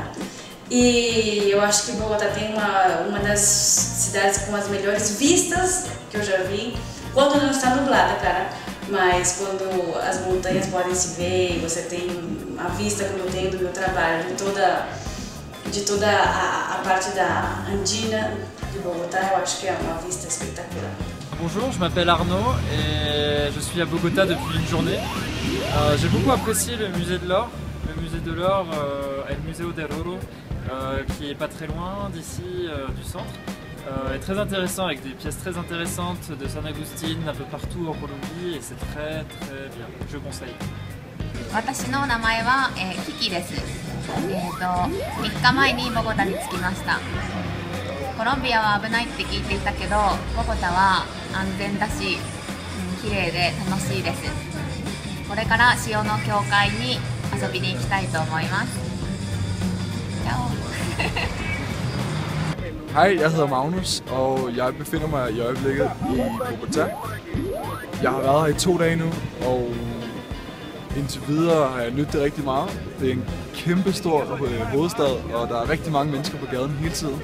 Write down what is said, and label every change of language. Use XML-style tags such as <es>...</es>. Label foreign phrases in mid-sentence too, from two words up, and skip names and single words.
<pt>E eu acho que Bogotá tem uma das cidades com as melhores vistas que eu já vi, quando não está nublada, cara, mas quando as montanhas podem se ver e você tem a vista como eu tenho do meu trabalho, de toda a parte da andina de Bogotá, eu acho que é uma vista espetacular.</pt> <fr>Bonjour, je m'appelle Arnaud et je suis à Bogota depuis une journée. J'ai beaucoup apprécié le musée de l'Or. Le musée de l'Or est le musée del Oro, qui est pas très loin d'ici, du centre. Est très intéressant avec des pièces très intéressantes de San Agustín un peu partout en Colombie et c'est très bien. Je conseille.</fr> <ja>私の名前は、キキです。3日前にボゴタに着きました。コロンビアは危ないって聞いていたけど、ボゴタは安全だし、綺麗で楽しいです。これから塩の教会に遊びに行きたいと思います。</ja> <da>Hej, jeg hedder Magnus, og jeg befinder mig i øjeblikket i Bogotá. Jeg har været her i 2 dage nu, og indtil videre har jeg nydt det rigtig meget. Det er en kæmpe stor hovedstad, og der er rigtig mange mennesker på gaden hele tiden.</da>